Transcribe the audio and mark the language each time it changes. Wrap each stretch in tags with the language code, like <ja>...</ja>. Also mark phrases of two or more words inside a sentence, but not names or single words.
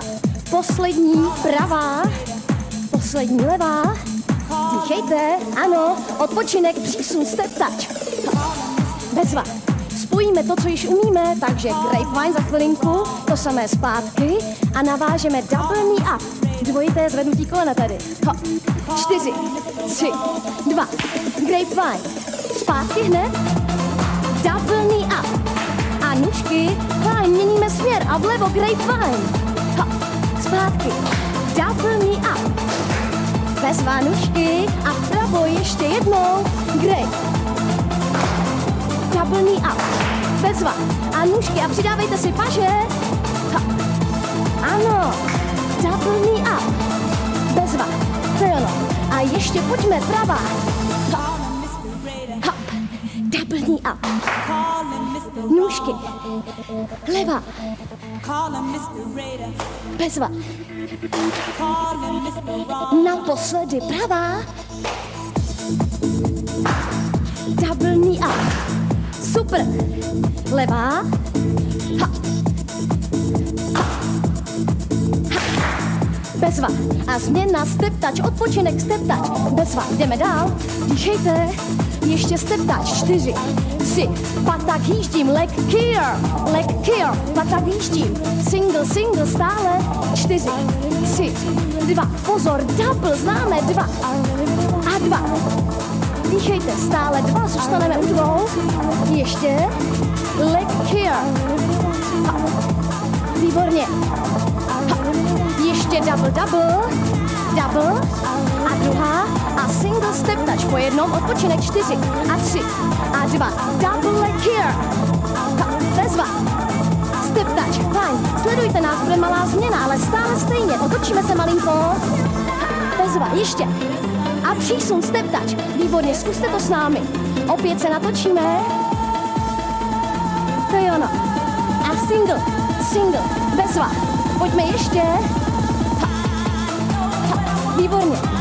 <cs>Poslední pravá, poslední levá. Dýchejte, ano, odpočinek, přísun,</cs> <en>step touch.</en> <cs>Bezva. Spojíme to, co již umíme, takže grapevine za chvilinku, to samé zpátky a navážeme</cs> <en>double knee up.</en> <cs>Dvojité zvednutí kolena tady. 4, 3, 2, grapevine. Zpátky hned.</cs> <en>Double knee up.</en> <cs>A nůžky, fajn, měníme směr a vlevo grapevine. Zpátky.</cs> <en>Double knee up.</en> <cs>Bezva nůžky a vpravo ještě jednou.</cs> <en>Grape. Double knee up.</en> <cs>Bezva. A nůžky a přidávejte si paže. Ano.</cs> <en>Double knee up.</en> <cs>Bezva. To je ono. A ještě pojďme pravá.</cs> <en>Double knee up.</en> <cs>Nůžky. Leva. Bezva. Naposledy pravá.</cs> <en>Double knee up.</en> <cs>Super. Levá. Ha. Ha. Ha. Bezva. A změna</cs> <en>step touch,</en> <cs>odpočinek</cs> <en>step touch.</en> <cs>Bezva. Jdeme dál. Dýchejte. ještě</cs> <en>step touch,</en> <cs>4, 3, pak tak jíždím,</cs> <en>leg kier,</en> <cs>pak tak jíždím, single, stále, 4, 3, 2, pozor, double, známe, 2 a 2. Dýchejte, stále 2, zůstaneme u 2, ještě,</cs> <en>leg kier,</en> <cs>výborně, ještě double, a druhá a single</cs> <en>step touch</en> <cs>po jednom, odpočinek 4 a 3 a 2,</cs> <en>double leg here,</en> <cs>bezva,</cs> <en>step touch,</en> <cs>fajn, sledujte nás, bude malá změna, ale stále stejně, otočíme se malinko, bezva, ještě a přísun</cs> <en>step touch,</en> <cs>výborně, zkuste to s námi, opět se natočíme, to je ono, a single, bezva, pojďme ještě, výborně.</cs>